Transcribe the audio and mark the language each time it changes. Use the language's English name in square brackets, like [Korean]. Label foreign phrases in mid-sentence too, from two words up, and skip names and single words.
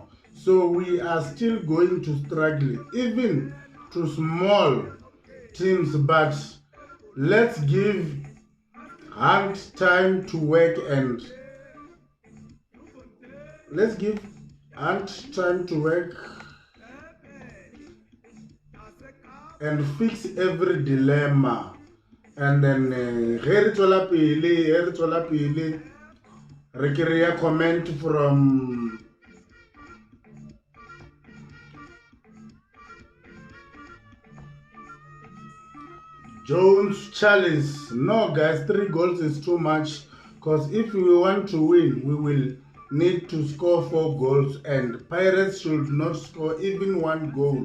[English] So we are still going to struggle, even to small teams, but let's give Hunt time to work and let's give Hunt time to work and fix every dilemma. And then [Tswana] re tswela pele re kry-a [English] comment from [Tswana] Jones Charles. [English] No guys, 3 goals is too much, because if we want to win, we will need to score 4 goals and Pirates should not score even 1 goal.